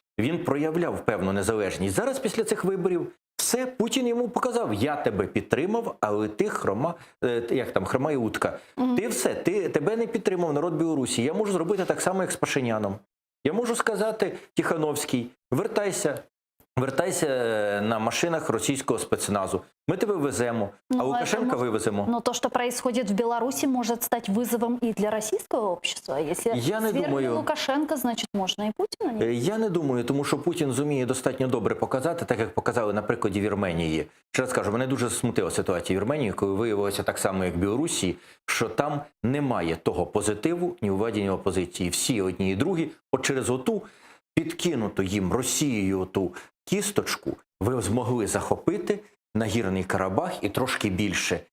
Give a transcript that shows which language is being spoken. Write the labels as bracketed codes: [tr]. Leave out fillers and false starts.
[uk] Він проявляв певну незалежність. Зараз після цих виборів все, Путін йому показав, я тебе підтримав, але ти хрома і утка. Ти все, тебе не підтримав народ Білорусі. Я можу зробити так само, як з Пашиняном. Я можу сказати, Тихановський, вертайся на машинах російського спецназу. [ru] Мы тебя веземо, а Лукашенко вывеземо. Но то, что происходит в Беларуси, может стать вызовом и для российского общества. Если свергли Лукашенко, значит, можно и Путіна не. [uk] Я не думаю, тому що Путін зуміє достатньо добре показати, так як показали на прикладі Вірменії. Ще раз кажу, мене дуже смутила ситуація в Вірменії, коли виявилося так само, як в Білорусі, що там немає того позитиву, ні у веденні опозиції. Всі одні і другі, от через оту підкинуту їм Росією оту кісточку ви змогли захопити Нагірний Карабах і трошки більше.